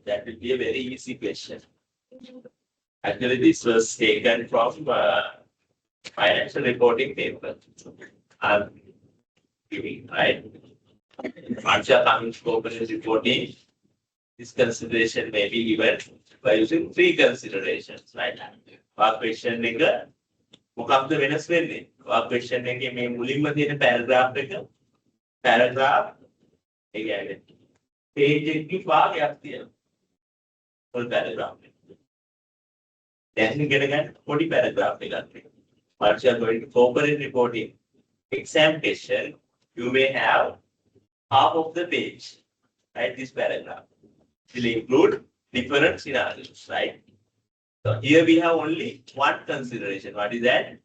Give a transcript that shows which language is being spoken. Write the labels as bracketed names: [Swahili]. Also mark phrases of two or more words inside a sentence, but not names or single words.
[English] That will be a very easy question. Actually, this was taken from financial reporting paper. I'm giving, right? Once you are coming to corporate reporting, this consideration may be given by using three considerations, right? Our question [Sinhala] එක මොකක්ද වෙනස් වෙන්නේ? [English] our question [Sinhala] එකේ මේ මුලින්ම තියෙන paragraph ඒ කියන්නේ page එකේ භාගයක් තියෙනවා. [English] full paragraph. [Sinhala] දැන් ඉගෙන ගන්න පොඩි paragraph එකක් තියෙනවා. [English] Once you are going to corporate reporting exam question, you may have half of the page, right? This paragraph will include different scenarios, right? So here we have only one consideration. What is that?